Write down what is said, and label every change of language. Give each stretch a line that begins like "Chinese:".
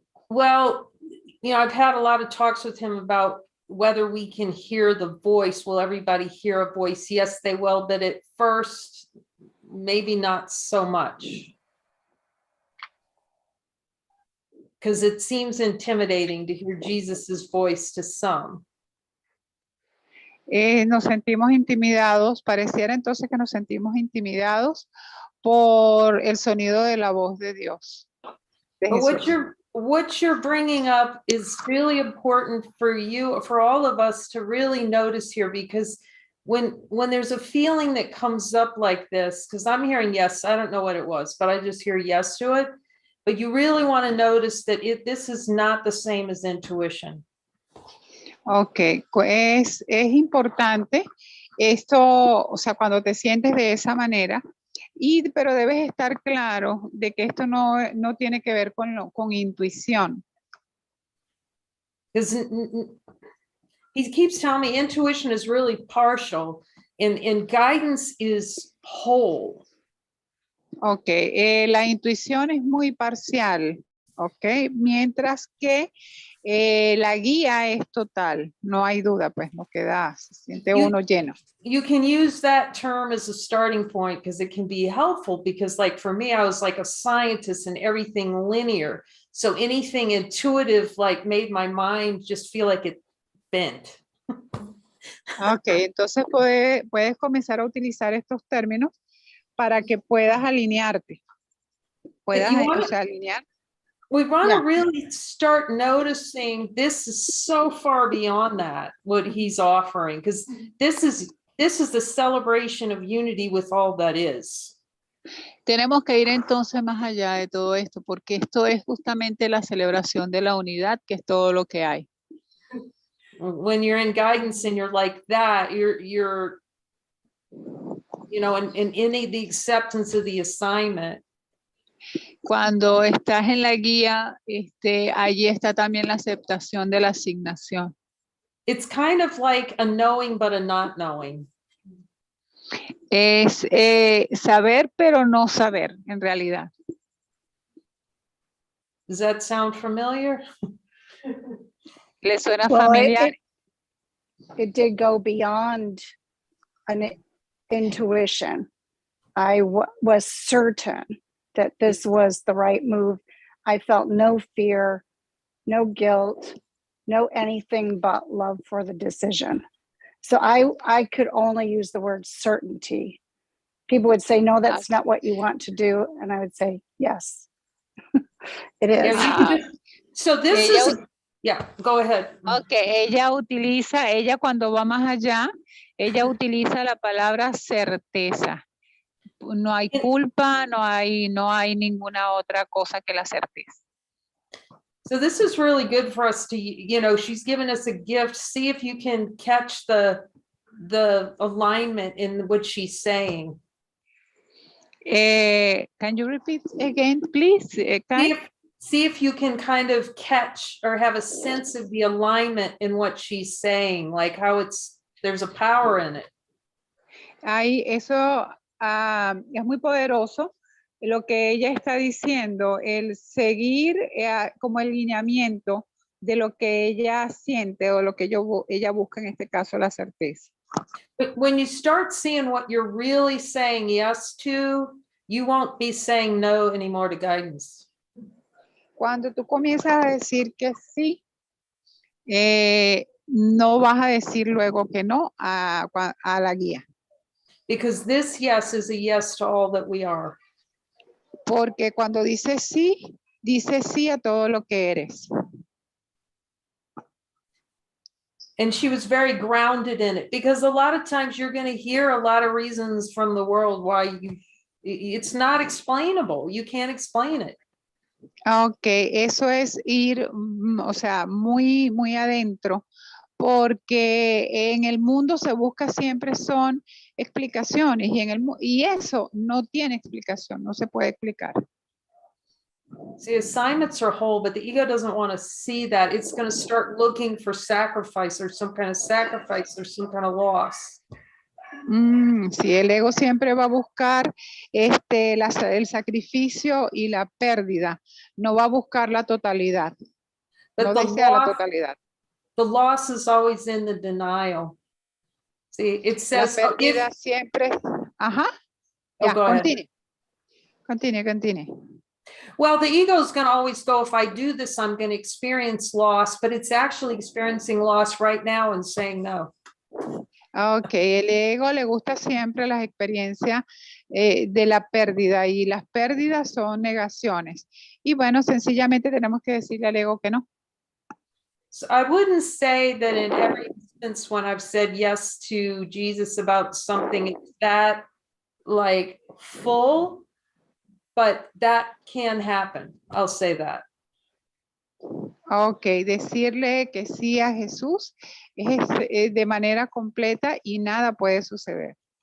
English: Well, I've had a lot of talks with him about whether we can hear the voice. Will everybody hear a voice? Yes, they will, but at first, maybe not so much. Because it seems intimidating to hear Jesus's voice to some.
Spanish: Nos sentimos intimidados, pareciera entonces que nos sentimos intimidados por el sonido de la voz de Dios. De
English: But
Spanish: Jesús.
English: what you're bringing up is really important for you, for all of us to really notice here, because when there's a feeling that comes up like this, because I'm hearing yes, I don't know what it was, but I just hear yes to it. But you really want to notice that this is not the same as intuition.
Spanish: Ok, es importante esto, o sea, cuando te sientes de esa manera, pero debes estar claro de que esto no tiene que ver con intuición.
English: Because he keeps telling me intuition is really partial and guidance is whole.
Spanish: Ok, la intuición es muy parcial, ok, mientras que la guía es total, no hay duda, pues no queda, se siente uno lleno.
English: You can use that term as a starting point because it can be helpful, because like for me, I was like a scientist and everything linear. So anything intuitive like made my mind just feel like it bent.
Spanish: Ok, entonces puedes comenzar a utilizar estos términos para que puedas alinearte. Alinear.
English: We want to really start noticing this is so far beyond that, what he's offering, because this is the celebration of unity with all that is.
Spanish: Tenemos que ir entonces más allá de todo esto, porque esto es justamente la celebración de la unidad, que es todo lo que hay.
English: When you're in guidance and you're like that, you're you know, in the acceptance of the assignment.
Spanish: Cuando estás en la guía, allí está también la aceptación de la asignación.
English: It's kind of like a knowing but a not knowing.
Spanish: Es saber, pero no saber, en realidad.
English: Does that sound familiar?
Spanish: ¿Le suena
English: Well,
Spanish: familiar?
English: it did go beyond an intuition. I was certain that this was the right move. I felt no fear, no guilt, no anything but love for the decision. So I could only use the word certainty. People would say, no, that's not what you want to do. And I would say, yes, it is. Yeah, you can just, so this is, yeah, go ahead.
Spanish: Okay, ella cuando va más allá, ella utiliza la palabra certeza. No hay culpa, no hay ninguna otra cosa que la certeza.
English: So this is really good for us to, you know, she's given us a gift. See if you can catch the alignment in what she's saying. Can you repeat again, please? See if you can kind of catch or have a sense of the alignment in what she's saying, like how there's a power in it.
Spanish: Eso es muy poderoso. Lo que ella está diciendo, el seguir como el lineamiento de lo que ella siente o lo que ella busca, en este caso, la certeza.
English: But when you start seeing what you're really saying yes to, you won't be saying no anymore to guidance.
Spanish: Cuando tú comienzas a decir que sí, no vas a decir luego que no a la guía.
English: Because this yes is a yes to all that we are.
Spanish: Porque cuando dices sí a todo lo que eres.
English: And she was very grounded in it, because a lot of times you're going to hear a lot of reasons from the world why it's not explainable. You can't explain it.
Spanish: Okay, eso es ir, o sea, muy, muy adentro, porque en el mundo se busca siempre son explicaciones y eso no tiene explicación, no se puede explicar.
English: See, assignments are whole, but the ego doesn't want to see that. It's going to start looking for sacrifice or some kind of sacrifice or some kind of loss.
Spanish: Sí, el ego siempre va a buscar el sacrificio y la pérdida, no va a buscar la totalidad, no desea la totalidad.
English: The loss is always in the denial. See, it says,
Spanish: la pérdida siempre, ajá, ya,
English: continue. Well, the ego is going to always go, if I do this, I'm going to experience loss, but it's actually experiencing loss right now and saying no.
Spanish: Okay, el ego le gusta siempre las experiencias de la pérdida y las pérdidas son negaciones. Y bueno, sencillamente tenemos que decirle al ego que no.
English: So I wouldn't say that in every instance when I've said yes to Jesus about something, it's that like full, but that can happen. I'll say that.
Spanish: Ok, decirle que sí a Jesús es de manera completa y nada puede suceder.